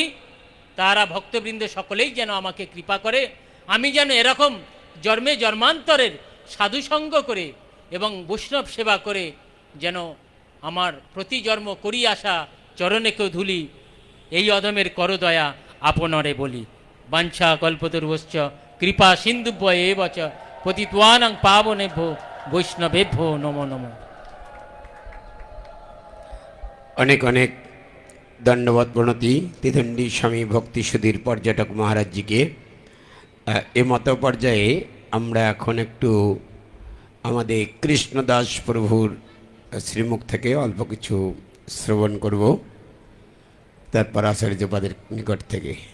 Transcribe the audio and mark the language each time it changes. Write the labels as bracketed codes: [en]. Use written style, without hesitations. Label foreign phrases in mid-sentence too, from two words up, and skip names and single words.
[bn] তারা ভক্তবৃন্দ সকলেই যেন আমাকে কৃপা করে, আমি যেন এরকম জন্মে জন্মান্তরের সাধুসঙ্গ করে এবং বৈষ্ণব সেবা করে যেন আমার প্রতি জন্ম করি আসা চরণে কেউ ধুলি, এই অধমের করদয়া আপনরে বলি। [sa] বাঞ্ছা কল্পতরুশ্চ কৃপা সিন্ধুভ্য এব চ পতিতানাং পাবনেভ্যো বৈষ্ণবেভ্যো নমো নমঃ। [bn] অনেক অনেক ধন্যবাদ প্রণতি ত্রিদণ্ডী স্বামী ভক্তি সুধীর পর্যটক মহারাজজিকে। এ মত পর্যায়ে আমরা এখন একটু আমাদের কৃষ্ণদাস প্রভুর শ্রীমুখ থেকে অল্প কিছু শ্রবণ করব, তারপর আচার্যপাদের নিকট থেকে।